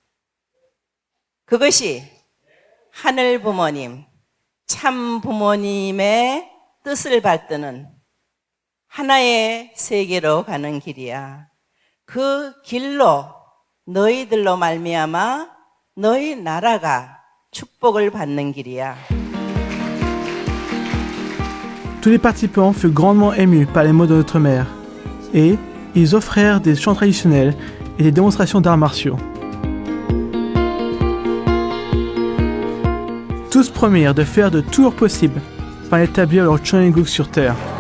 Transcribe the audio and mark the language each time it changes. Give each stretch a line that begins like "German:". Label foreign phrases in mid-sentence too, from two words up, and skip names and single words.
Korean: 그것이 하늘 부모님, 참 부모님의 뜻을 받드는 하나의 세계로 가는 길이야. 그 길로 너희들로 말미암아 너희 나라가 축복을 받는 길이야.
French: Tous les participants furent grandement émus par les mots de notre mère et ils offrirent des chants traditionnels et des démonstrations d'arts martiaux. Tous promirent de faire de tout leur possible pour établir leur Chonilguk sur terre.